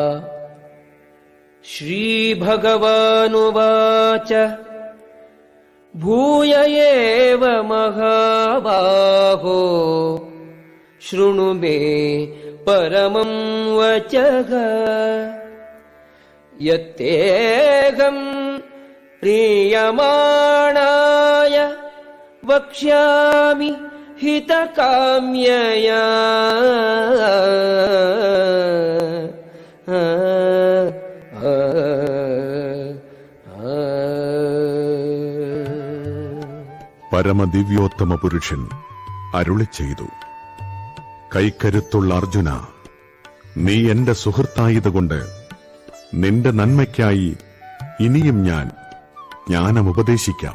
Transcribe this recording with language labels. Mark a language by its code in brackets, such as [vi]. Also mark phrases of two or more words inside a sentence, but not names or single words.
[sa] श्रीभगवानुवाच भूय एव महाबाहो शृणु मे परमं वचः यत्तेऽहं प्रीयमाणाय वक्ष्यामि हितकाम्यया। [ml] പരമദിവ്യോത്തമ പുരുഷൻ അരുളി ചെയ്തു, കൈക്കരുത്തുള്ള അർജുന, നീ എന്റെ സുഹൃത്തായതുകൊണ്ട് നിന്റെ നന്മയ്ക്കായി ഇനിയും ഞാൻ ജ്ഞാനമുപദേശിക്കാം.